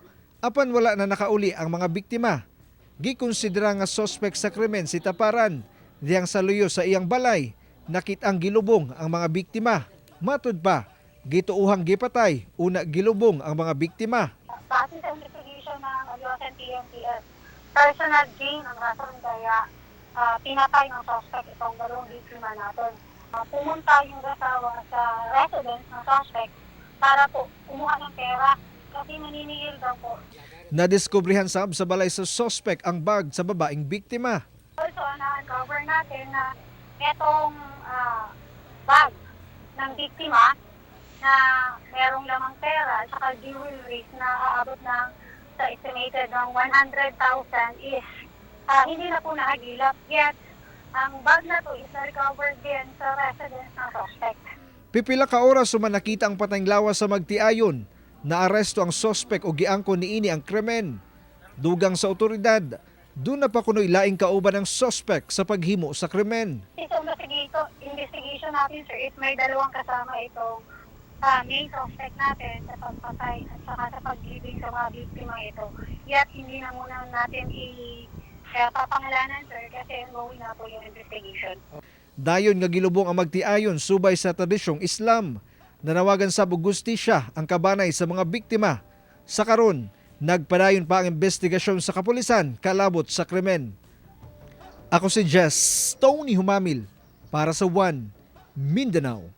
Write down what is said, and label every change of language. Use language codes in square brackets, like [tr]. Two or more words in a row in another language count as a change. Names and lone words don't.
[ceb] Apan wala na nakauli ang mga biktima. Gikonsidera nga suspect sa krimen si Taparan, diyang sa luyo sa iyang balay, nakitang gilubong ang mga biktima. Matud pa, gituuhang gipatay, una gilubong ang mga biktima. [tl] Base sa investigation ng Alyosan PNPS, [en] personal gain [tl] ang rason kaya pinatay ng suspect itong dalawang biktima natin. Pumunta yung asawa sa residence ng suspect para po kumuha ng pera kasi naniningil daw po. [ceb] Nadiskubrihan sa balay sa suspect ang bag sa babaeng biktima. [tl] Also, na-uncover natin na itong bag ng biktima na merong lamang pera at saka jewelries na aabot ng sa estimated ng 100,000 is hindi na po nahagilap. Yet, ang bag na to is na-recovered din sa residence ng suspect. [ceb] Pipila ka oras suman nakita ang patayng lawas sa magtiayon. Naaresto ang suspect o giangko niini ang krimen. Dugang sa otoridad, doon na pa kuno'y laing kauban ng suspect sa paghimo sa krimen. [tl] Ito investigation natin, sir, is may dalawang kasama itong [en] main suspect [tl] natin sa pagpatay at saka sa paglibing sa mga biktima ito. Yet, hindi na muna natin papangalanan, sir, kasi ongoing na po yung investigation. [ceb] Dayon nga gilubong ang magtiayon subay sa tradisyong Islam. Nanawagan sa gustisya ang kabanay sa mga biktima. Sa karon, nagpadayon pa ang investigasyon sa kapulisan kalabot sa krimen. Ako si Just Tony Humamil para sa One Mindanao.